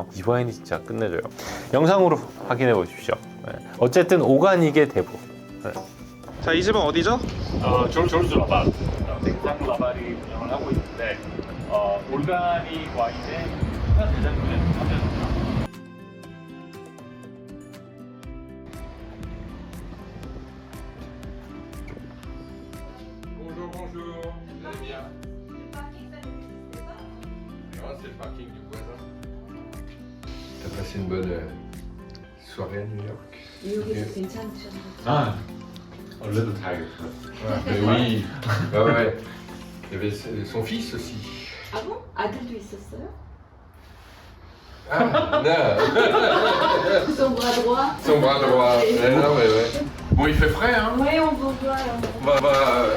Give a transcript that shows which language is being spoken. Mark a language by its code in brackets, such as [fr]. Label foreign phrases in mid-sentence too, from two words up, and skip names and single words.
[ko] 이 와인이 진짜 끝내줘요. 영상으로 확인해 보십시오. 네. 어쨌든 오가닉의 대부. 네. 자, 이 집은 어디죠? 조르주라발. 생산라발이 운영을 하고 있는데 올가닉 와인의 대장군에 참여합니다. [fr] Bonjour, vous allez bien? Non, c'est le parking du voisin. T'as passé une bonne soirée à New York? [ko] 뉴욕에서 괜찮으셨나요? 아, 원래도 다 알겠어요. [fr] Ouais, mais oui, bah ouais. Il y avait son fils aussi. [ko] 아, bon? 아들도 있었어요? [fr] Ah, non, Son bras droit. son bras droit. Ouais, non, ouais. Bon, il fait frais, hein? Ouais, on vous voit. Bah,